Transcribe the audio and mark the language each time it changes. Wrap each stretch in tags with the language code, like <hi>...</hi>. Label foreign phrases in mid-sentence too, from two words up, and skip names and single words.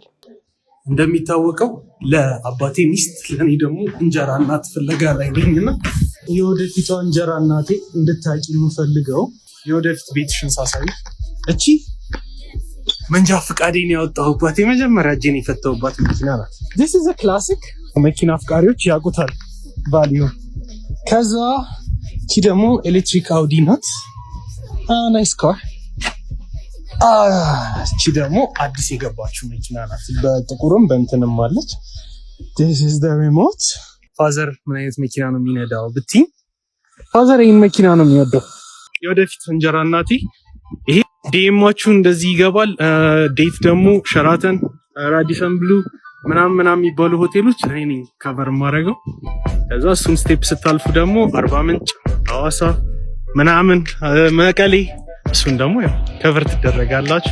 <am>እንደሚታወቀው ለአባቴ ሚስት ለእኔ ደግሞ እንጀራ እናት ፍለጋ ላይ ነኝና የወደፊቷ እንጀራ እናቴ እንድታቂ የምፈልገው የወደፊት ቤትሽን ሳሳይ እቺ መንጃ ፈቃዴን ያወጣሁባት የመጀመሪያ እጄን የፈታሁባት መኪና ናት።</am> <en>this is a classic</en> <am>መኪና አፍቃሪዎች ያውቁታል ቫልዩ። ከዛ እቺ ደግሞ ኤሌክትሪክ አውዲ ናት።</am> <en>nice car።</en> <am>እቺ ደግሞ አዲስ የገባችው መኪና ናት። በጥቁርም በእንትንም አለች።</am> <en>this is the remote።</en> <am>ፋዘር ምን አይነት መኪና ነው የሚነዳው ብትይ፣ ፋዘር ይሄን መኪና ነው የሚወደው። የወደፊት እንጀራ እናቴ ይሄ ዲኤማችሁ እንደዚህ ይገባል። ዴት ደግሞ ሸራተን፣ ራዲሰን ብሉ ምናምን የሚባሉ ሆቴሎች እኔ ነኝ ከቨር ማድረገው። ከዛ እሱን ስቴፕ ስታልፉ ደግሞ አርባ ምንጭ፣ ሐዋሳ ምናምን መቀሌ እሱን ደግሞ ያው ከቨር ትደረጋላችሁ።</am>